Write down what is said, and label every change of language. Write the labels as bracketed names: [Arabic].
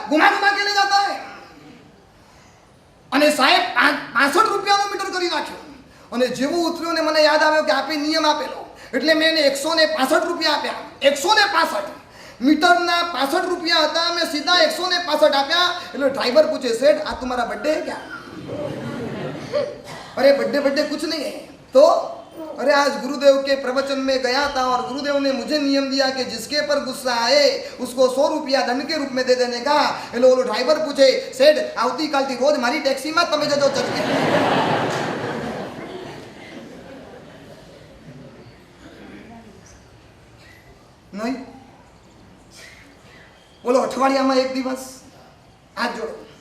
[Gujarati] ઘુમા કે લઈ જતા હે. અને સાહેબ 65 રૂપિયાનો મીટર કરી નાખ્યો. અને જેવું ઉતર્યો ને મને યાદ આવ્યો કે આપે નિયમ આપેલો, એટલે મેં એને 165 રૂપિયા આપ્યા. 165 મીટરના 65 રૂપિયા હતા, મેં સીધા 165 આપ્યા. એટલે ડ્રાઈવર પૂછે સેठ આ [Hindi] तुम्हारा बर्थडे है क्या? अरे बर्थडे कुछ नहीं है. तो अरे आज गुरुदेव के प्रवचन में गया था और गुरुदेव ने मुझे नियम दिया कि जिसके पर गुस्सा आए उसको 100 रुपया दंड के रूप में दे देने का. [Gujarati] એટલે ઓલો ડ્રાઈવર પૂછે સેठ આવતીકાલથી રોજ મારી ટેક્સીમાં તમે જજો ચર્ચે. નહીં બોલો. અઠવાડિયામાં 1 દિવસ હાથ જોડો.